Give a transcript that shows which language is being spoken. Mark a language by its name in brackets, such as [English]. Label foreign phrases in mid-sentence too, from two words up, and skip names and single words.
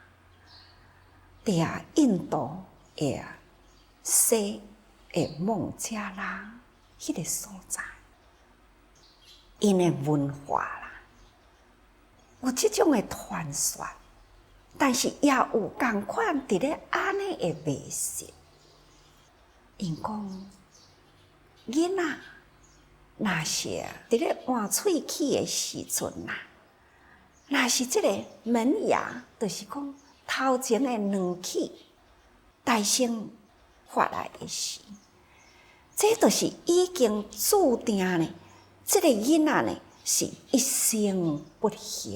[Min Nan Chinese] 伫印度的西的孟加拉迄个所在，因的文化啦，有即种的传说，但是也有共款伫咧安尼的迷信。因讲，囡仔若是伫咧换喙齿的时阵呐，若是即个门牙，就是讲头前的两齿大声发来的时，这就是已经注定呢，即个囡仔呢是一生不幸。